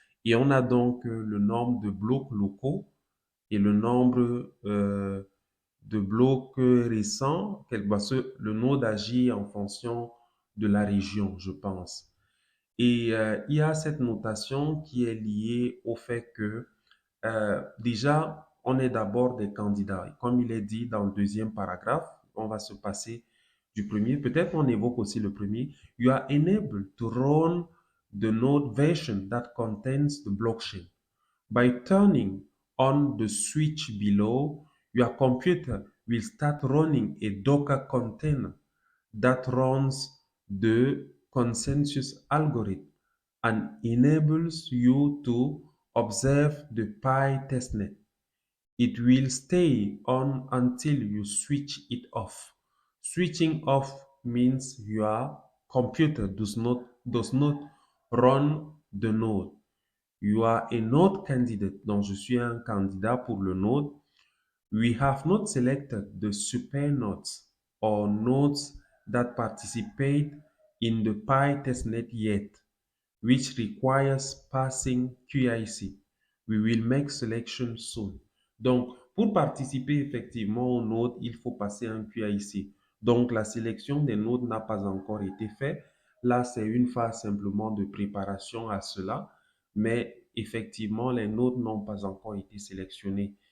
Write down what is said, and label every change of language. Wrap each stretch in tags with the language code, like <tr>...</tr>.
<fr>Et on a donc le nombre de blocs locaux et le nombre de blocs récents, parce que le node agit en fonction de la région, je pense. Et il y a cette notation qui est liée au fait que déjà, on est d'abord des candidats. Et comme il est dit dans le deuxième paragraphe, on va se passer du premier. Peut-être on évoque aussi le premier.</fr> <en>You are enabled to run the node version that contains the blockchain. By turning on the switch below, your computer will start running a Docker container that runs the consensus algorithm and enables you to observe the Pi testnet. It will stay on until you switch it off. Switching off means your computer does not run the node. You are a node candidate,</en> <fr>donc je suis un candidat pour le node.</fr> <en>We have not selected the super nodes or nodes that participate in the Pi testnet yet, which requires passing QIC. We will make selection soon.</en> <fr>Donc, pour participer effectivement au node, il faut passer un QIC. Donc, la sélection des nodes n'a pas encore été faite. Là, c'est une phase simplement de préparation à cela. Mais effectivement, les nodes n'ont pas encore été sélectionnés.</fr>